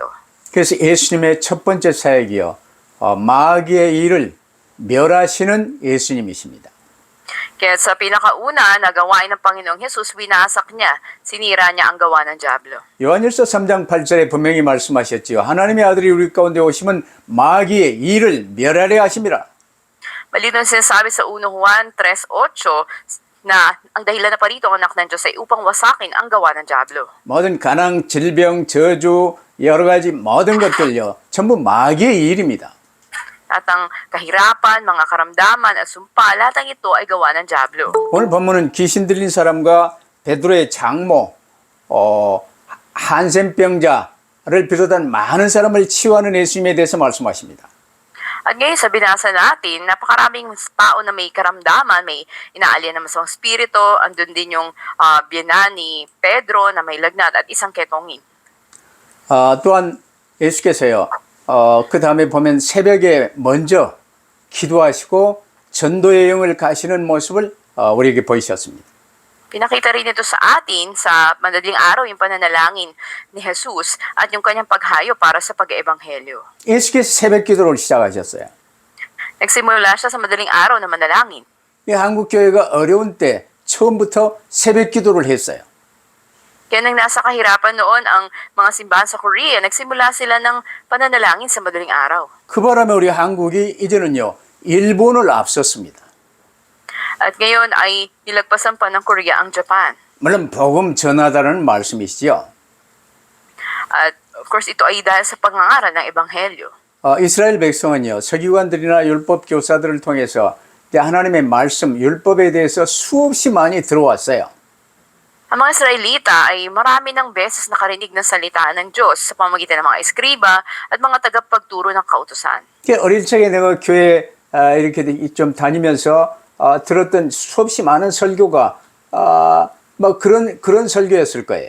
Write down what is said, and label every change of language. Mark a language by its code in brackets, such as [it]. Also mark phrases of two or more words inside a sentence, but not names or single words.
[ko] 그래서 예수님의 첫 번째 사역이요, 마귀의 일을 멸하시는 예수님이십니다. [tl] Kaya sa pinakauna na gawain ng Panginoong Yesus, winasak niya, sinira niya ang gawa ng Diablo. [ko] 요한일서 3장 8절에 분명히 말씀하셨지요. 하나님의 아들이 우리 가운데 오시면 마귀의 일을 멸하려 하심이라. [tl] Malinaw sinasabi sa 1 Juan 3:8 na ang dahilan na parito ang anak ng Diyos ay upang wasakin ang gawa ng Diablo. [ko] 모든 가난, 질병, 저주, 여러 가지 모든 것들요, 전부 마귀의 일입니다. [tl] At ang kahirapan, mga karamdaman at sumpa, lahat ng ito ay gawa ng Diablo. [ko] 오늘 본문은 귀신 들린 사람과 베드로의 장모, 한센병자를 비롯한 많은 사람을 치유하는 예수님에 대해서 말씀하십니다. [tl] At ngayon sa binasa natin, napakaraming tao na may karamdaman, may inaalyan na masamang spirito, andun din yung biyenan ni Pedro na may lagnat at isang ketongin. [ko] 또한 예수께서요, 그 다음에 보면 새벽에 먼저 기도하시고 전도의 영을 가시는 모습을 우리에게 보이셨습니다. [tl] Pinakita rin ito sa atin sa madaling araw yung pananalangin ni Jesus at yung kanyang paghayo para sa pag-eebanghelyo. [ko] 예수께서 새벽 기도를 시작하셨어요. [tl] Nagsimula siya sa madaling araw na manalangin. [ko] 이 한국 교회가 어려운 때 처음부터 새벽 기도를 했어요. [tl] Kaya nang nasa kahirapan noon ang mga simbahan sa Korea, nagsimula sila ng pananalangin sa madaling araw. [ko] 그 바람에 우리 한국이 이제는요, 일본을 앞섰습니다. [tl] At ngayon ay nilagpasan pa ng Korea ang Japan. [ko] 물론 복음 전하다는 말씀이시죠. [tl] At [en] of course [tl] ito ay dahil sa pangangaral ng Ebanghelyo. [ko] 이스라엘 백성은요, 서기관들이나 율법 교사들을 통해서 하나님의 말씀, 율법에 대해서 수없이 많이 들어왔어요. [tl] Ang mga Israelita ay marami ng beses nakarinig ng salita ng Diyos sa pamamagitan ng mga eskriba at mga tagapagturo ng kautusan. [ko] 어릴 적에 내가 교회 이렇게 좀 다니면서 들었던 수없이 많은 설교가 뭐 그런 설교였을 거예요.